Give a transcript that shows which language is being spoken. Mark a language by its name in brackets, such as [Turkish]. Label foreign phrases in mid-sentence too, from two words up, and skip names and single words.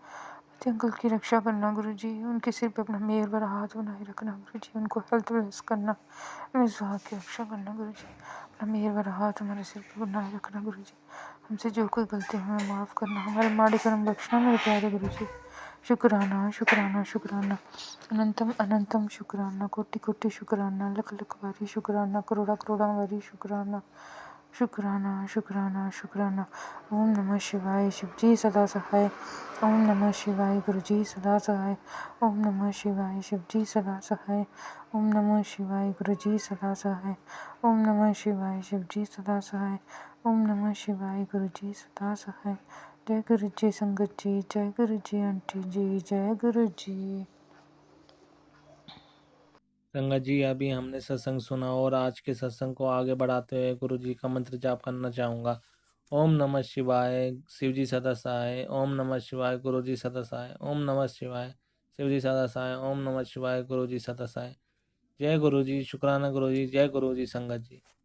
[Hindi] पति अंकल की रक्षा करना गुरु जी, उनके सिर पे अपना मेहर भरा हाथ बनाए रखना गुरु जी, उनको [English] health bless [Hindi] करना, मेरे सुहाग की रक्षा करना गुरु जी। अपना मेहर भरा हाथ हमारे सिर पे बनाए रखना गुरु जी। हमसे जो कोई गलती हमें माफ़ करना, हमारे माड़ी कर्म बख्शना मेरे प्यारे गुरु जी। शुक्राना शुक्राना शुक्राना, अनंतम अनंतम शुक्राना, कोटि कोटि शुक्राना, [Punjabi] लख लख वारी शुक्राना, करोड़ा करोड़ा वारी शुक्राना। [Hindi] शुक्राना शुक्राना शुक्राना। [Sanskrit] ओम नमः शिवाय, [Hindi] शिव जी सदा सहाय। [Sanskrit] ओम नमः शिवाय, [Hindi] गुरु जी सदा सहाय। [Sanskrit] ओम नमः शिवाय, [Hindi] शिव जी सदा सहाय। [Sanskrit] ओम नमः शिवाय, [Hindi] गुरु जी सदा सहाय। [Sanskrit] ओम नमः शिवाय, [Hindi] शिव जी सदा सहाय। [Sanskrit] ओम नमः शिवाय, [Hindi] गुरु जी सदा सहाय। जय गुरु जी संगत जी, जय गुरु जी आंटी जी, जय गुरु जी। संगत जी अभी हमने सत्संग सुना और आज के सत्संग को आगे बढ़ाते हुए गुरु जी का मंत्र जाप करना चाहूँगा। [Sanskrit] ओम नमः शिवाय, [Hindi] शिव जी सदा सहाय। [Sanskrit] ओम नमः शिवाय, [Hindi] गुरु जी सदा सहाय। [Sanskrit] ओम नमः शिवाय, [Hindi] शिव जी सदा सहाय। [Sanskrit] ओम नमः शिवाय, [Hindi] गुरु जी सदा सहाय। जय गुरु जी, शुक्राना गुरु जी, जय गुरु जी संगत जी।